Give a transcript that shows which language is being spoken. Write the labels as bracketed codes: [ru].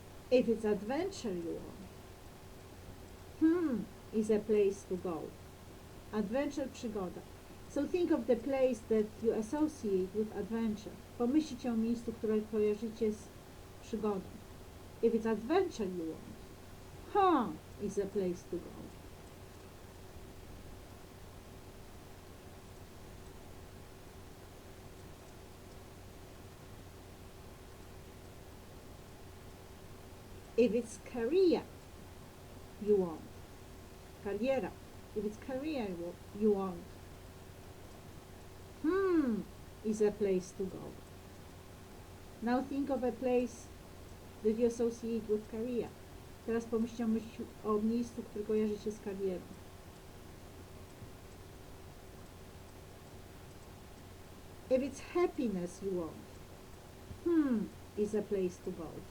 [en] If it's adventure you want, is a place to go. Adventure, przygoda. So think of the place that you associate with adventure. [pl] Pomyślcie o miejscu, które kojarzycie z przygodą. [en] If it's adventure you want, is a place to go. If it's career you want, kariera. If it's career you want, is a place to go. Now think of a place that you associate with career. [pl] Teraz pomyślcie o miejscu, które kojarzycie z karierą. [en] If it's happiness you want, is a place to go.